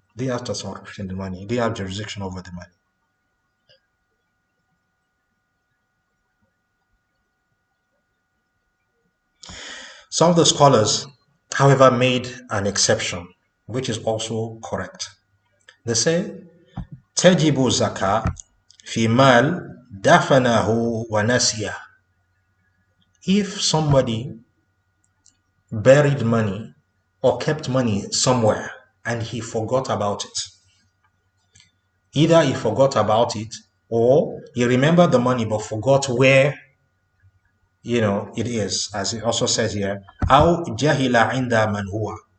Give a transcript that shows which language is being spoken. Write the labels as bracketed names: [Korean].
[English] He didn't have tasarruf in the money. He didn't have jurisdiction over the money. Some of the scholars, however, made an exception, which is also correct. They say, [Arabic] تجب الزكاة في مال دفنه ونسيه. [English] If somebody buried money or kept money somewhere and he forgot about it, either he forgot about it or he remembered the money but forgot where it is, as it also says here, [Arabic] أو جهل عند من هو.